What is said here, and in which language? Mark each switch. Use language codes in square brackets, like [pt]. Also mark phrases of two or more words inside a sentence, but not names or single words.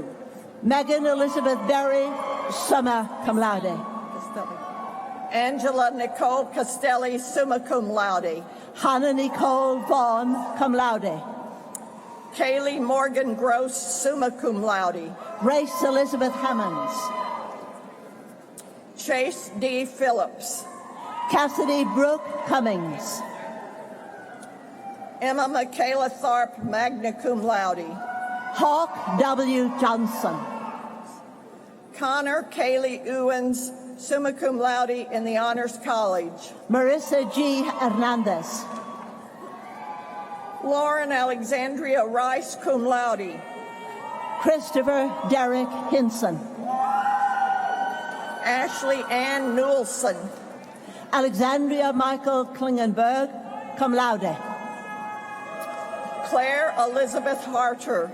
[en] Megan Elizabeth Berry, [la] summa cum laude. [en] Angela Nicole Castelli, [la] summa cum laude. [en] Hannah Nicole Vaughn, [la] cum laude. [en] Kaylee Morgan Gross, [la] summa cum laude. [en] Race Elizabeth Hammonds. Chase D. Phillips. Cassidy Brooke Cummings. Emma Michaela Tharp, [la] magna cum laude. [en] Hawk W. Johnson. Connor Kaylee Owens, [la] summa cum laude [en] in the Honors College. Marissa G. Hernandez. Lauren Alexandria Rice, [la] cum laude. [en] Christopher Derek Hinson. Ashley Ann Newelson. Alexandria Michael Klingenberg, [la] cum laude. [en] Claire Elizabeth Harter.